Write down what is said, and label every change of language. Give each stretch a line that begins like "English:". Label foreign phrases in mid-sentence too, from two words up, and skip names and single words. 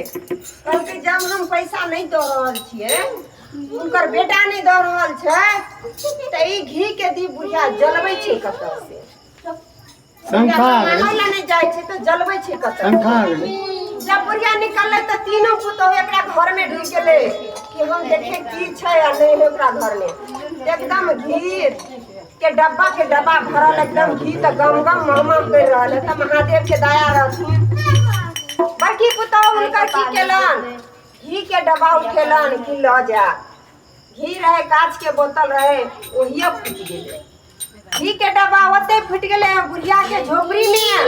Maithili: कहलकै जब हम पैसा नहीं दे रहल छिए उनकर बेटा नहीं दे रहल छै त ई घी के दीप बुझा जलबै छै कतौ से संखा नहीं जाय छै त जलबै छै कतौ संखा। जब बुढ़िया निकलले तो तीनों पुतौह एकरा घर में ढुक गेले कि हम देखे की छै आ नहीं ओकरा घर में एकदम घी के डब्बा भरल एकदम घी तो गम गम मम कर रहल है। तो महादेव के दया रहथिन बड़की पुतौह उनका की केलन घी के डब्बा उठेलन कि ल जा घी रहे कांच के बोतल रहे ओहिए फूट गेले घी के डब्बा ओते फूट गेले बुढ़िया के झोपड़ी में।